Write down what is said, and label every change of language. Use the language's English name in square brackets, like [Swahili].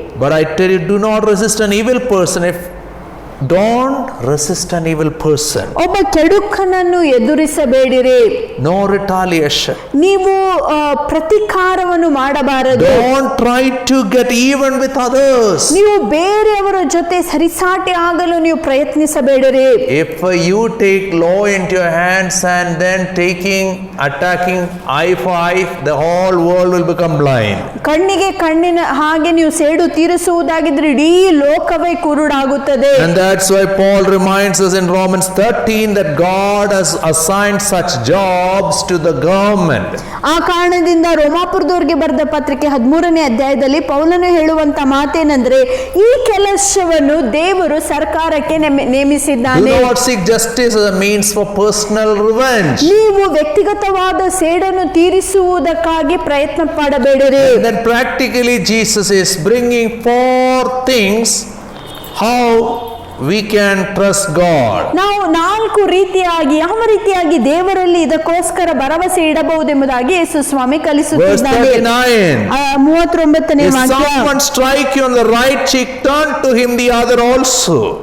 [English] But I tell you, do not resist an evil person. Don't resist an evil person. [Kannada] ಒಬ್ಬ ಕೆಡುಕನನ್ನು ಎದುರಿಸಬೇಡಿರಿ. [English] No retaliation. [Kannada] ನೀವು ಪ್ರತೀಕಾರವನ್ನು ಮಾಡಬಾರದು. [English] Don't try to get even with others. [Kannada] ನೀವು ಬೇರೆಯವರ ಜೊತೆ ಸರಿಸಾಟಿ ಆಗಲು ನೀವು ಪ್ರಯತ್ನಿಸಬೇಡಿರಿ. [English] If you take law into your hands and then attacking eye for eye, the whole world will become blind. [Kannada] ಕಣ್ಣಿಗೆ ಕಣ್ಣಿನ ಹಾಗೆ ನೀವು ಸೇಡು ತೀರಿಸುವುದಾಗಿದ್ರೆ ಇಡೀ ಲೋಕವೇ ಕುರುಡಾಗುತ್ತದೆ. [English] And that's why Paul reminds us in Romans 13 that God has assigned such jobs to the government. [Kannada] ಆ ಕಾರಣದಿಂದ ರೋಮಾಪುರದವರಿಗೆ ಬರೆದ ಪತ್ರಿಕೆ 13ನೇ ಅಧ್ಯಾಯದಲ್ಲಿ ಪೌಲನು ಹೇಳುವಂತ ಮಾತೇನೆಂದ್ರೆ ಈ ಕೆಲಸವನ್ನು ದೇವರು ಸರ್ಕಾರಕ್ಕೆ ನೇಮಿಸಿದ್ದಾನೆ. [English] Do not seek justice as a means for personal revenge. [Kannada] ನೀವು ವ್ಯಕ್ತಿಗತವಾದ ಸೇಡನ್ನು ತೀರಿಸುವುದಕ್ಕಾಗಿ ಪ್ರಯತ್ನ ಪಡಬೇಡಿರಿ. [English] And then practically Jesus is bringing four things how we can trust God. [Kannada] ನಾವು 4 ರೀತಿಯಾಗಿ ಯಾವ ರೀತಿಯಾಗಿ ದೇವರಲ್ಲಿ ಇದಕ್ಕೋಸ್ಕರ ಭರವಸೆ ಇಡಬಹುದೆಂಬುದಾಗಿ ಯೇಸು ಸ್ವಾಮಿ [English] Verse [Kannada] ಕಲಿಸುತ್ತಿದ್ದಾರೆ. [English] 39. [Kannada] 39ನೇ [English] If [Kannada] ವಾಕ್ಯ. [English] someone strike you on the right cheek, turn to him the other also.